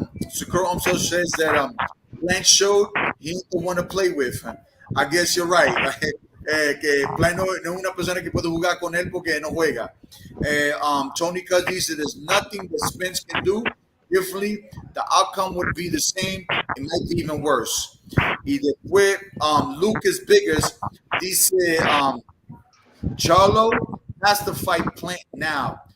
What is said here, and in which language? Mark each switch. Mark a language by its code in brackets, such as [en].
[en] Sakura says that Blanche showed he ain't the one to play with. I guess you're right. [es] Que Blanche no es una persona que puede jugar con él porque no juega. [en] Tony Cuz [es] dice [en] there's nothing that Spence can do differently. The outcome would be the same. It might be even worse. [es] Y después [en] Lucas Biggers [es] dice [en] Charlo has to fight Plant now.